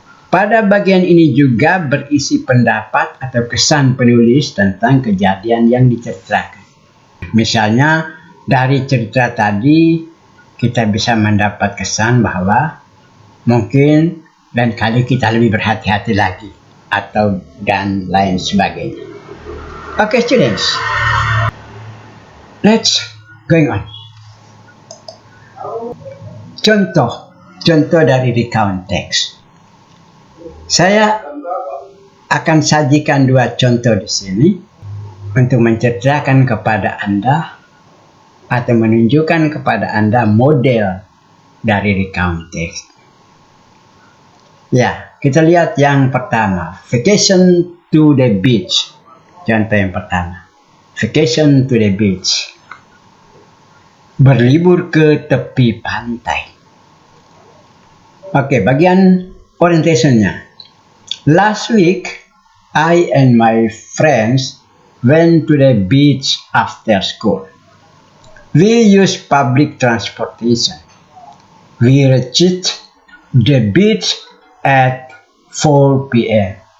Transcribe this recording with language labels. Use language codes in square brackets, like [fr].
[id] Pada bagian ini juga berisi pendapat atau kesan penulis tentang kejadian yang diceritakan. Misalnya, dari cerita tadi kita bisa mendapat kesan bahwa mungkin dan kali kita lebih berhati-hati lagi atau dan lain sebagainya. [en] Okay, students, let's going on. [id] Contoh dari recount text. Saya akan sajikan dua contoh di sini untuk menceritakan kepada Anda atau menunjukkan kepada Anda model dari recount text. Ya, kita lihat yang pertama, [en] vacation to the beach. [id] Contoh yang pertama, [en] vacation to the beach. [id] Berlibur ke tepi pantai. Oke, bagian orientationnya. [en] Last week, I and my friends went to the beach after school. We used public transportation. We reached the beach at 4 p.m.